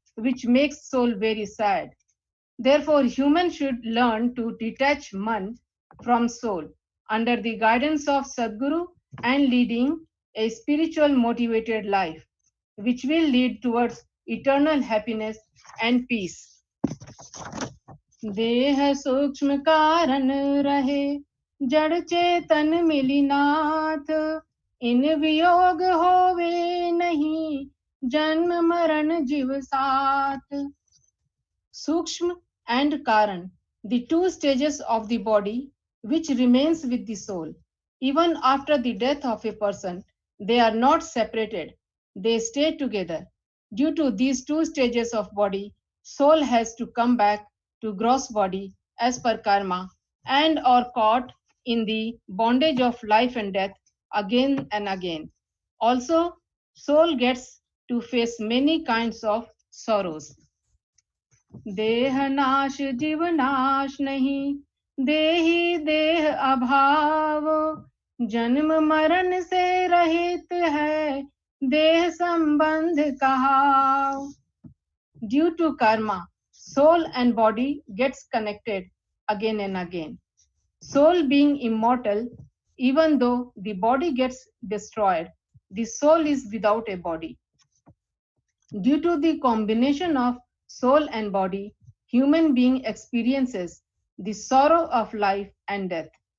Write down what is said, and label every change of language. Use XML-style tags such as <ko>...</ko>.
<en>which makes soul very sad. Therefore, humans should learn to detach man from soul under the guidance of Sadguru and leading a spiritual motivated life, which will lead towards eternal happiness and peace.</en> <hi>देह सूक्ष्म कारण रहे जड़ चेतन मिली नाथ इन वियोग होवे नहीं जन्म मरण जीव साथ.</hi> <en>Sukshma and Karan, the two stages of the body which remains with the soul. Even after the death of a person, they are not separated. They stay together. Due to these two stages of body, soul has to come back to gross body as per karma and are caught in the bondage of life and death again and again. Also, soul gets to face many kinds of sorrows.</en> <hi>देह नाश जीव नाश नहीं देही देह अभाव जन्म मरण से रहित है देह संबंध कहाव.</hi> <en>Due to karma, soul and body gets connected again and again. Soul being immortal, even though the body gets destroyed, the soul is without a body. Due to the combination of soul and body, human being experiences the sorrow of life and death.</en>